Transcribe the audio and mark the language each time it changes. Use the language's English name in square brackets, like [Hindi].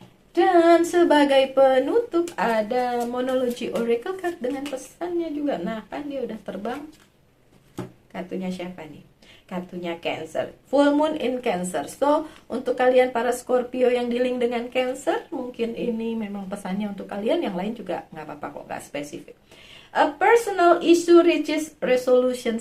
[Indonesian] Dan sebagai penutup ada monologi Oracle card dengan pesannya juga. Nah kan dia udah terbang. Kartunya siapa nih? Kartunya Cancer, [English] full moon in Cancer. [Indonesian] So untuk kalian para Scorpio yang dealing dengan Cancer, mungkin ini memang pesannya untuk kalian. Yang lain juga nggak apa-apa kok, nggak spesifik. [English] A personal issue reaches resolution.